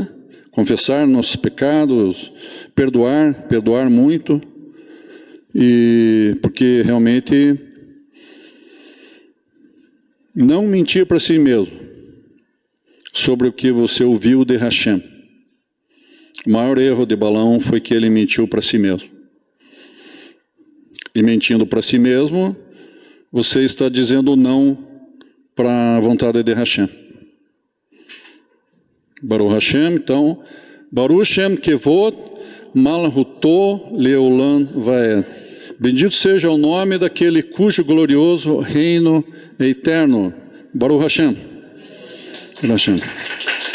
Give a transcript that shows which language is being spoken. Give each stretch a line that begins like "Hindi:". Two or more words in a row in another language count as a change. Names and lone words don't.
Portuguese: Confessar nossos pecados, perdoar muito, e porque realmente não mentir para si mesmo sobre o que você ouviu de Hashem. O maior erro de Balaão foi que ele mentiu para si mesmo. E mentindo para si mesmo, você está dizendo não para a vontade de Hashem.
Hebrew: ברוך השם, então, ברוך השם כבוד מלכותו לעולם ועד.
Portuguese: Bendito seja o nome daquele cujo glorioso reino é eterno.
Hebrew: ברוך השם. ברוך השם.